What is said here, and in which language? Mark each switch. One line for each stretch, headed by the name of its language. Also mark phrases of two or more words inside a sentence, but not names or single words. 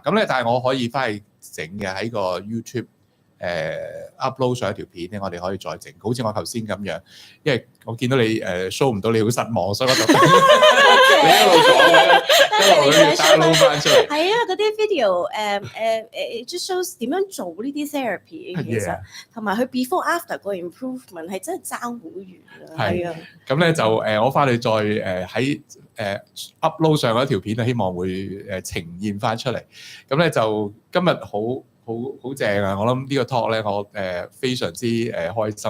Cantonese: 咁咧，但係我可以翻去整嘅喺個 YouTube。upload 上一條片咧，我哋可以再整，好似我頭先咁樣，因為我見到你show 唔到你好失望，所以我就你一路講一路 download 翻出嚟。係啊，嗰啲
English: video just shows
Cantonese: 點樣做呢啲 therapy 其實，同埋佢
English: before after
Cantonese: 個 improvement 係真係爭好遠啊。係啊，咁咧就我翻去再喺upload 上嗰條片啊，希望會呈現翻出嚟。咁咧就今日好好正啊！我諗呢個 talk 咧，我非常之開心。